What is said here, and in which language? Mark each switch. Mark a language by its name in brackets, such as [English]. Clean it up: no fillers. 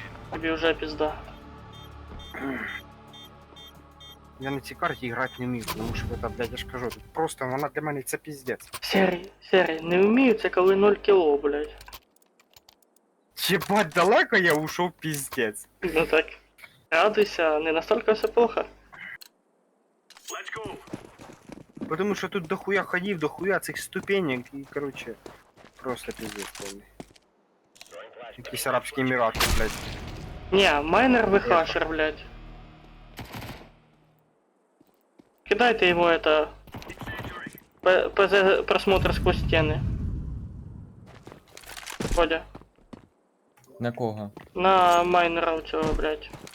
[Ukrainian] Тобі вже пізда. Я на цій карті грати не вмію, тому що це, блядь, я ж кажу, просто вона для мене це піздець. Серий, не вмію, це коли 0 кіло, блядь. Єбать, далеко я ушов піздець. Ну так. [Russian] Радуйся, не настолько все плохо. [English] Let's go. [Ukrainian] Потому що тут дохуя ходів, дохуя цих ступенек і, короче, просто піздець повний. Якісь Арабські Емірати, блядь. [Russian] Не, майнер выхашер, блядь. Кидайте его это... ПЗ просмотр сквозь стены. [Ukrainian] Водя. На кого? На майнера у цього, блядь.